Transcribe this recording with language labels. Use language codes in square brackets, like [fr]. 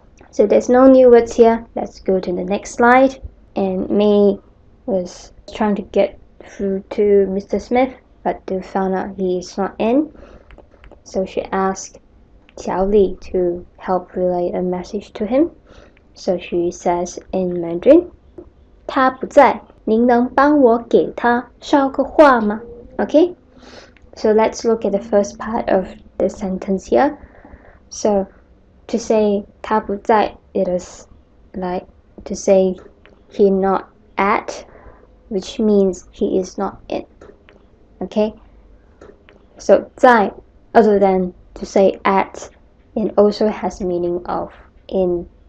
[en] So there's no new words here. Let's go to the next slide. And May was trying to get through to Mr. Smith, but they found out he is not in. So she asked Xiao Li to help relay a message to him. So she says in Mandarin, [zh] 他不在，您能帮我给他捎个话吗？ [en] Okay, so let's look at the first part of the sentence here. So to say [zh] 他不在, [en] it is like to say he not at, which means he is not in. Okay, so 在 other than to say at, it also has the meaning of in.